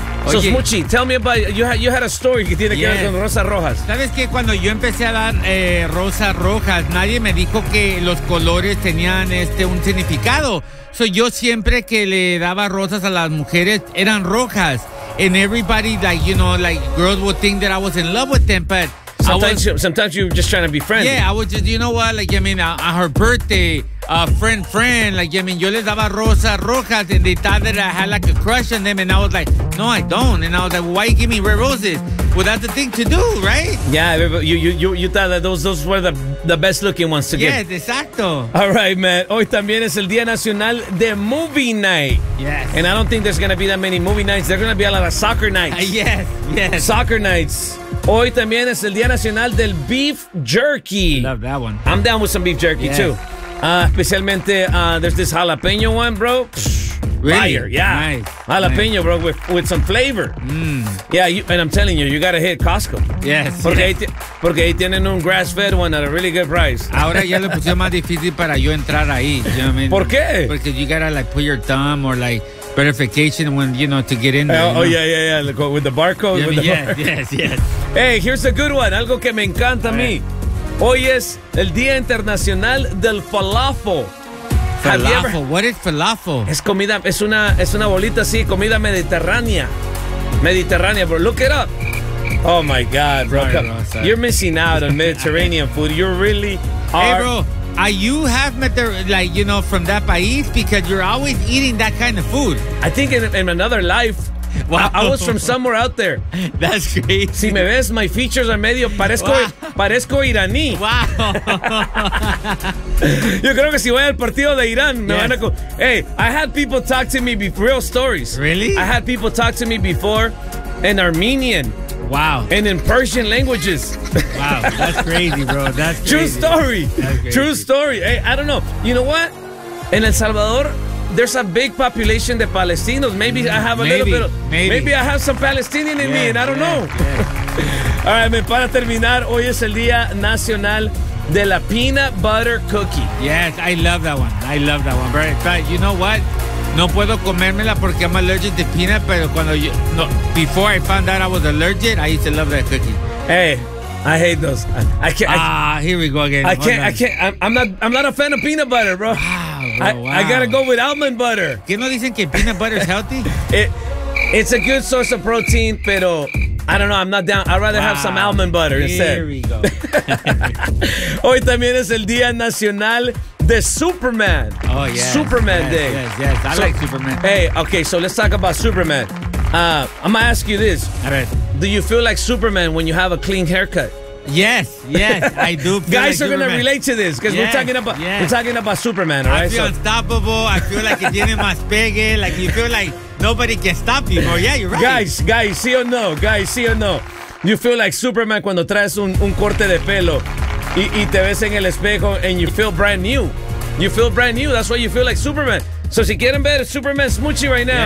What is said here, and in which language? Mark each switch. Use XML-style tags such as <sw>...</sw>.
<en>Oye, so, Smuchi, tell me about, you had a story</en> <es>que tiene que ver con rosas rojas. ¿Sabes qué? Cuando yo empecé a dar rosas rojas, nadie me dijo que los colores tenían un significado. So, yo siempre que le daba rosas a las mujeres, eran rojas.</es> <en>And everybody, like, you know, like, girls would think that I was in love with them, but... Sometimes you were just trying to be friends. Yeah, I was just, you know what, like, I mean, on her birthday, a friend, like, I mean,</en> <es>yo les daba rosas rojas,</es> <en>and they thought that I had, like, a crush on them, and I was like, no, I don't. And I was like, well, why you give me red roses? Well, that's the thing to do, right? Yeah, you thought that those were the best-looking ones to give. Yes, exacto. All right, man.</en> <es>Hoy también es el Día Nacional de Movie Night.</es> <en>Yes. And I don't think there's going to be that many movie nights. There's going to be a lot of soccer nights. Yes. Soccer nights.</en> <es>Hoy también es el Día Nacional del Beef Jerky.</es> <en>Love that one. I'm down with some beef jerky, too. Especialmente, there's this jalapeño one, bro. Really? Fire, yeah. Nice. Jalapeño, Bro, with some flavor. Yeah, and I'm telling you, you gotta hit Costco. Yes.</en> <es>Porque ahí tienen un</es> <en>grass-fed one at a really good price.</en> <es>Ahora ya lo pusieron más difícil para yo entrar ahí.</es> <en>You know what I mean?</en> <es>¿Por qué?</es> <en>Porque you gotta, like, put your thumb or, like, verification when, you know, to get in there. Oh, yeah. With the barcode? Yeah, with yes. Hey, here's a good one.</en> <es>Algo que me encanta a mí. Hoy es el Día Internacional del Falafel.</es> <en>Falafel. What is falafel?</en> <es>Es comida, es una bolita así, comida mediterránea.</es> <en>Mediterránea, bro. Look it up. Oh, my God, bro. You're missing out on Mediterranean food. You really are. Hey, bro. Are you half from that país? Because you're always eating that kind of food. I think in another life. Wow. I was from somewhere out there. That's crazy.</en> <es>Si me ves,</es> <en>my features are</en> <es>medio. Parezco iraní.</es> <en>Wow.</en> <es>Yo creo que si voy al partido de Irán, me van a.</es> <en>Hey, I had people talk to me before. Real stories. Really? I had people talk to me before in Armenian. Wow. And in Persian languages. Wow. That's crazy, bro. That's crazy. True story. True story. Hey, I don't know. You know what? In El Salvador. There's a big population of Palestinians. Maybe I have some Palestinian in me, and I don't know. Yeah. All right, man,</en> <es>para terminar, hoy es el Día Nacional de la Peanut Butter Cookie.</es> <en>Yes, I love that one. I love that one. But you know what?</en> <es>No puedo comérmela porque</es> <en>I'm allergic to peanut, pero before I found out I was allergic, I used to love that cookie. Hey, I hate those. I'm not a fan of peanut butter, bro. I gotta go with almond butter.</en> <es>¿Qué no dicen que</es> <en>peanut butter is healthy? It's a good source of protein, pero I don't know, I'm not down. I'd rather have some almond butter instead. Here we go.</en> <es>Hoy también es el Día Nacional de Superman.</es> <en>Oh, yeah. Superman Day. Yes. I like Superman. Hey, okay, so let's talk about Superman. I'm gonna ask you this. All right. Do you feel like Superman when you have a clean haircut? Yes, I do. Guys like are going to relate to this because we're talking about Superman, all right? I feel unstoppable. I feel like it</en> <es>tiene más pegue.</es> <en>Like you feel like nobody can stop you. Oh, yeah, you're right.</en> <es>Guys, sí o no. Guys, sí o no.</es> <en>You feel like Superman</en> <es>cuando traes un corte de pelo y te ves en el espejo</es> <en>and you feel brand new.</en> <es>You feel brand new.</es> <en>That's why you feel like Superman. So</en> <es>si quieren ver</es> <en>Superman smoochie right now,</en>